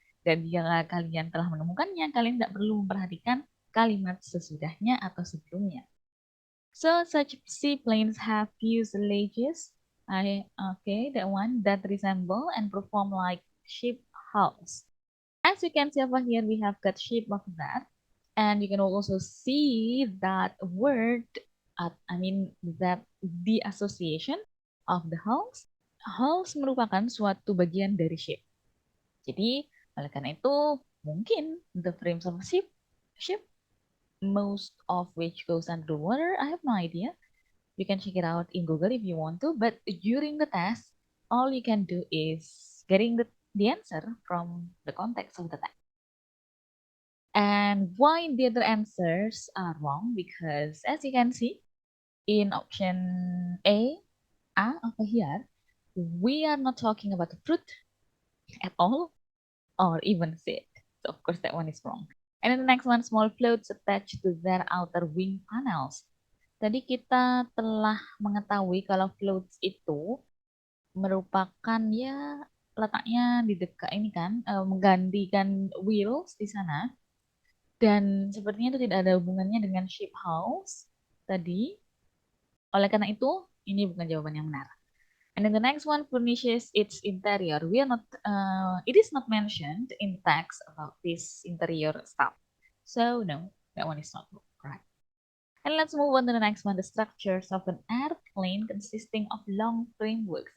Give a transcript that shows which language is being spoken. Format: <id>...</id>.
<id>Dan jika kalian telah menemukannya, kalian tidak perlu memperhatikan kalimat sesudahnya atau sebelumnya.</id> <en>So such seaplanes have fuselages. Okay, that one that resemble and perform like ship hulls. As you can see over here, we have got shape of that. And you can also see that word, that the association of the hulls.</en> <id>Hulls merupakan suatu bagian dari ship. Jadi, oleh karena itu, mungkin</id> <en>the frames of a ship, most of which goes under the water, I have no idea. You can check it out in Google if you want to, but during the test, all you can do is the answer from the context of the text. And why the other answers are wrong? Because as you can see in option A over here, we are not talking about the fruit at all or even seed. So of course that one is wrong. And then the next one, small floats attached to their outer wing panels.</en> <id>Tadi kita telah mengetahui kalau floats itu merupakan ya letaknya di dekat ini kan, menggantikan wheels di sana. Dan sepertinya itu tidak ada hubungannya dengan sheep house tadi. Oleh karena itu, ini bukan jawaban yang benar.</id> <en>And then the next one, furnishes its interior. It is not mentioned in text about this interior stuff. So no, that one is not right. And let's move on to the next one, the structures of an airplane consisting of long frameworks.</en>